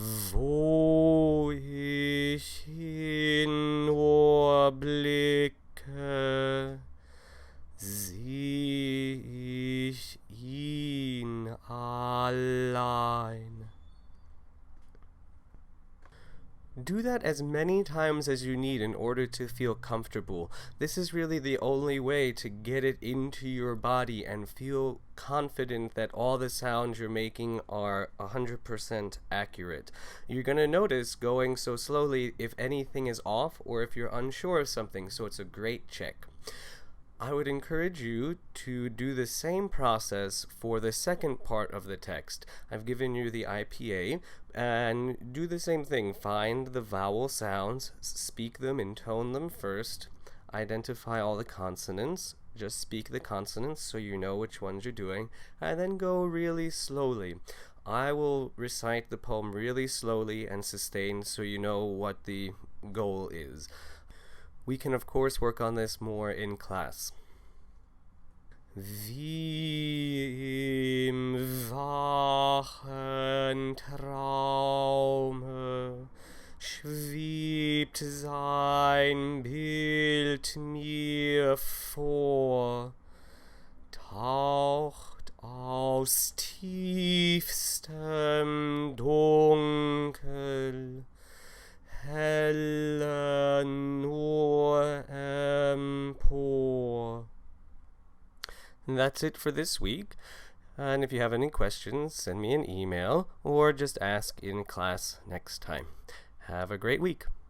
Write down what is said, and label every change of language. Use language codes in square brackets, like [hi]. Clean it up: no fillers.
[de] Wo ich hin nur blicke, seh ich ihn allein. [en] Do that as many times as you need in order to feel comfortable. This is really the only way to get it into your body and feel confident that all the sounds you're making are 100% accurate. You're going to notice going so slowly if anything is off or if you're unsure of something, so it's a great check. I would encourage you to do the same process for the second part of the text. I've given you the IPA, and do the same thing. Find the vowel sounds, speak them, intone them first, identify all the consonants, just speak the consonants so you know which ones you're doing, and then go really slowly. I will recite the poem really slowly and sustained so you know what the goal is. We can, of course, work on this more in class. [de] Wie im wachen Traume schwebt sein Bild mir vor, taucht aus tiefstem Dunkel heller nur empor. [en] And that's it for this week. And if you have any questions, send me an email or just ask in class next time. Have a great week.